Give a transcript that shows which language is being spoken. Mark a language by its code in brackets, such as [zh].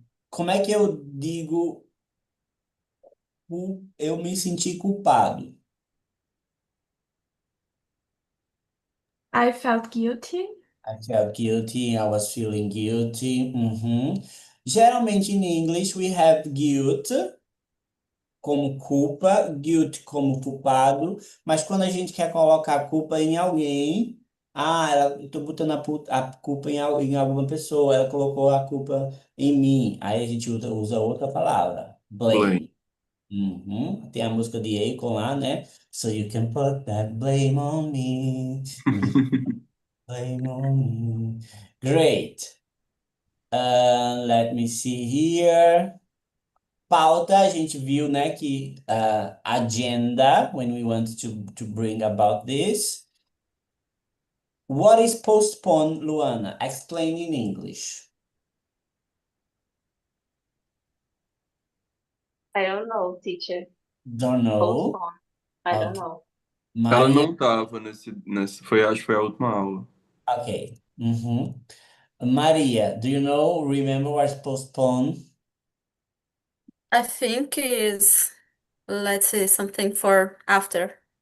[pt] Como é que eu digo eu me senti culpado? [en] I felt guilty. I felt guilty, I was feeling guilty. Uhum. [pt] Geralmente em [en] English we have [pt] guilt como culpa, guilt como culpado, mas quando a gente quer colocar a culpa em alguém, eu tô botando a culpa em alguma pessoa, ela colocou a culpa em mim. Aí a gente usa outra palavra, [en] blame. blame. Uhum. [pt] Tem a música de Akon lá, né? [en] So you can put that blame on me. Blame on me. Great. Let me see here. [pt] Pauta, a gente viu, né, que agenda, [en] when we want to bring about this. What is postpone, Luana? Explain in English. I don't know, teacher. Don't know. Postpone. I don't Okay. know. [pt] Ela Maria, não tava acho que foi a última aula. [en] okay. Uhum. Maria, do you know, remember what's postpone? I think is, let's say, something for after.